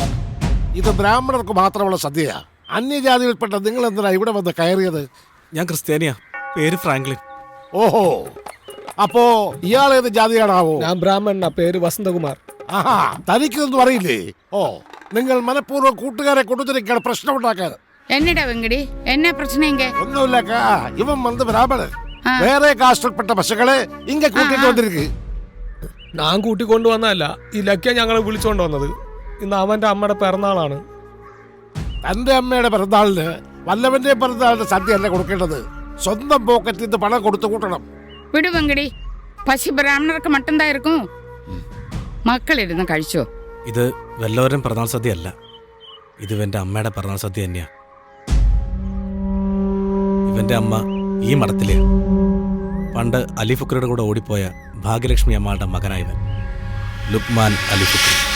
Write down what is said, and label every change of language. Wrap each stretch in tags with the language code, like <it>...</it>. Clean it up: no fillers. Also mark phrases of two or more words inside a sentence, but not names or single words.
<ml>ഇത് ബ്രാഹ്മണർക്ക് മാത്രമുള്ള സദ്യയാ. അന്യജാതിയിൽപ്പെട്ട നിങ്ങൾ എന്തിനാ ഇവിടെ വന്ന് കയറിയത്? ഞാൻ ക്രിസ്ത്യാനിയാ. പേര് ഫ്രാങ്ക്ലിൻ. ഓഹോ, അപ്പോ ഇയാളേത് ജാതിയാണാവോ? ഞാൻ ബ്രാഹ്മണനാ. പേര് വസന്തകുമാർ. ആഹാ, തനിക്കൊന്നും അറിയില്ലേ? ഓ, നിങ്ങൾ മനഃപൂർവ്വം കൂട്ടുകാരെ കൊടുത്തിരിക്കാൻ പ്രശ്നം ഉണ്ടാക്കാൻ.</ml> <ta>என்னடா வெங்கடி, என்ன பிரச்சனை இங்க?</ta> <ml>ഒന്നുമില്ലക്കാ, ഇവൻ വന്ന് ബ്രാഹ്മണൻ വേറെ കാസ്റ്റിൽപ്പെട്ട പശുക്കളെ ഇങ്ങ കൂട്ടിട്ട് വന്നിരിക്ക്. ഞാൻ കൂട്ടിക്കൊണ്ടുവന്നതല്ല, ഈ ലക്ക ഞങ്ങളെ വിളിച്ചോണ്ട് വന്നത്. ഇന്ന് അവന്റെ അമ്മയുടെ പിറന്നാളാണ്. തന്റെ അമ്മയുടെ പിറന്നാളിന് വല്ലവന്റെ പിറന്നാളിന് സദ്യ അല്ല കൊടുക്കേണ്ടത്. സ്വന്തം പോക്കറ്റിൽ നിന്ന് പണം കൊടുത്തു കൂട്ടണം.</ml> <ta>விடு வெங்கடி, பசி பிராமணருக்கு மட்டும்தான் இருக்கும்.</ta> <ml>மக்கள் ഇരുന്ന് കഴിച്ചോ. ഇത് വല്ലവരും പിറന്നാൾ സദ്യ അല്ല, ഇത് ഇവന്റെ അമ്മയുടെ പിറന്നാൾ സദ്യ തന്നെയാ. ഇവന്റെ അമ്മ ഈ മഠത്തിലെ പണ്ട് അലി ഫുക്രിയുടെ കൂടെ ഓടിപ്പോയ ഭാഗ്യലക്ഷ്മി അമ്മയുടെ മകനായവൻ ലുക്മാൻ അലി ഫുക്രി.</ml>